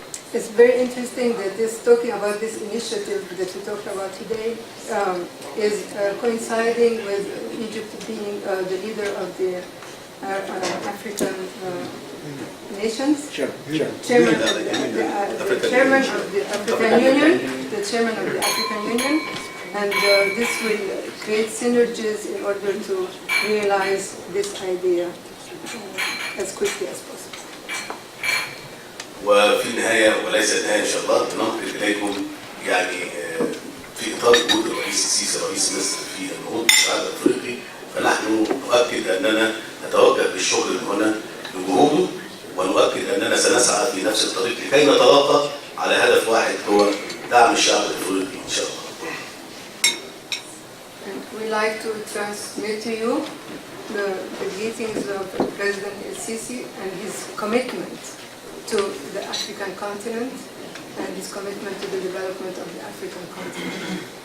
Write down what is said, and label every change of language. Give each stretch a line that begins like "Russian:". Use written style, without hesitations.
English: It's very interesting that talking about this initiative that we talked about today is coinciding with Egypt being the leader of the African nations, chairman of the African Union, the chairman of the African Union, and this will create synergies in order to realize this idea as quickly as possible.
Arabic: وفي النهاية وليس النهاية إن شاء الله ننقل إليكم يعني في إطار وجود الرئيس السيسي رئيس مصر في النهوض بالشعب الأفريقي، فنحن نؤكد أننا نتوجه بالشكر من هنا لجهوده ونؤكد أننا سنسعى في نفس الطريق لكي نتلاقى على هدف واحد هو دعم الشعب الأفريقي إن شاء الله.
English: We'd like to transmit to you the greetings of President el-Sisi and his commitment to the African continent and his commitment to the development of the African continent.